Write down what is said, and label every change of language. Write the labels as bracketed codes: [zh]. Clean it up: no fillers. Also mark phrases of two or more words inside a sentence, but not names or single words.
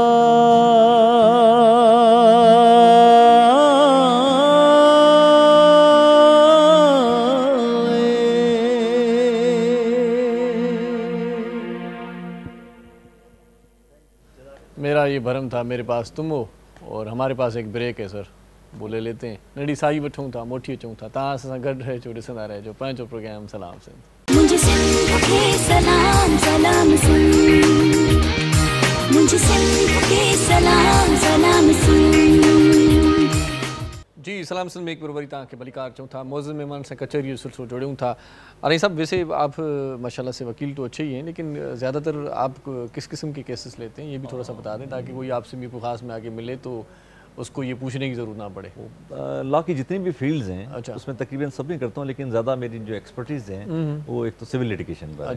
[ur] میرا یہ بھرم تھا میرے پاس تم ہو. اور ہمارے پاس ایک بریک ہے سر، وہ لے لیتے ہیں. [sd] नड़ी साई वठूं था मोठी अचूं था तव्हां सां गॾु रहिजो ॾिसंदा रहिजो पंहिंजो प्रोग्राम सलाम सिंध। [ur] مجھے سندھ کے سلام سلام سندھ، مجھے سندھ کے سلام سلام سندھ. [sd] जी सलाम सिंध में एक बार वरी तव्हांखे भलीकार चऊं था। मौजूद मेहमान से कचहरी जो सिलसिलो जोड़ूं था। [ur] ارے صاحب ویسے آپ ماشاءاللہ سے وکیل تو اچھے ہی ہیں، لیکن زیادہ تر آپ کس قسم کے کیسز لیتے ہیں یہ بھی تھوڑا سا بتا دیں، تاکہ کوئی آپ سے بھی خاص میں آگے ملے تو اس کو یہ پوچھنے کی ضرورت نہ پڑے. لاء کی جتنی بھی فیلڈز ہیں اچھا. اس میں تقریباً سب نہیں کرتا ہوں، لیکن زیادہ میری جو ایکسپرٹیز ہیں وہ ایک تو [en] civil litigation [ur] پر